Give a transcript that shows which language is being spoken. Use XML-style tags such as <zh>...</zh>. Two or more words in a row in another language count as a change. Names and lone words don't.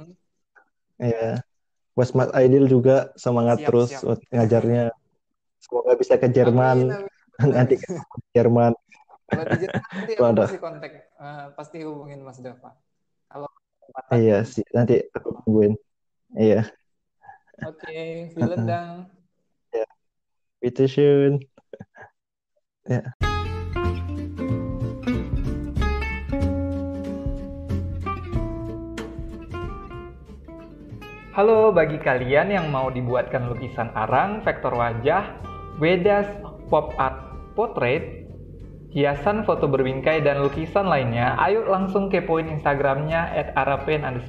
<id>ya, buat Mas Aidil juga, semangat Siap terus siap buat ngajarnya. Semoga bisa ke Jerman, amin amin nanti amin ke Jerman. kalau di Jerman nanti aku Waduh, kasih kontak pasti hubungin Mas Dava kalau kesempatan iya gitu. sih, nanti aku tungguin. Iya. Oke,</id> <de>vielen Dank. Ya, bitteschön.</de> <id>Ya. Halo, bagi kalian yang mau dibuatkan lukisan arang, vektor wajah, wedas,</id> <en>pop art,</en> <id>portrait, hiasan foto berbingkai, dan lukisan lainnya, ayo langsung kepoin Instagramnya @arapaint_,</id>